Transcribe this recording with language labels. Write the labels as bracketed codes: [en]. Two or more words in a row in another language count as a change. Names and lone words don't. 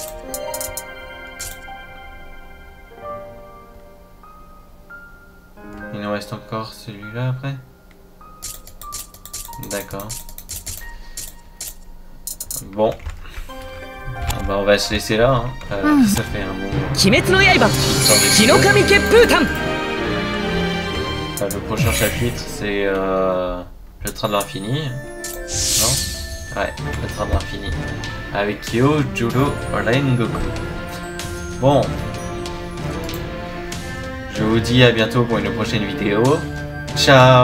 [fr] Il nous reste encore celui-là après? D'accord. Bon. Bah on va se laisser là, hein. Ça fait un bon... 鬼滅の刃日の神血風譚。 Le prochain chapitre c'est le train de l'infini. Non? Ouais, le train de l'infini. Avec Kyo, Judo, Rengoku. Bon. Je vous dis à bientôt pour une prochaine vidéo.